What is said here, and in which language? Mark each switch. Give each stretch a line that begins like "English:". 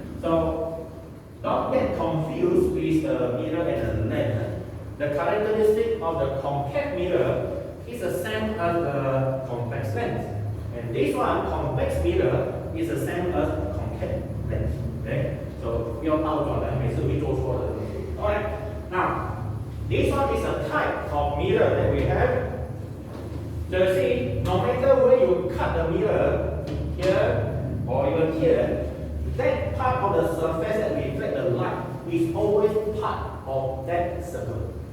English: So don't get confused with the mirror and the lens. The characteristic of the concave mirror is the same as the convex lens. And this one, convex mirror, is the same as concave lens. Okay?
Chinese: So 不要倒转来，每次会做错的东西。
English: Alright, now. This one is a type of mirror that we have. So you see, no matter where you cut the mirror, here or even here, that part of the surface that reflects the light is always part of that circle.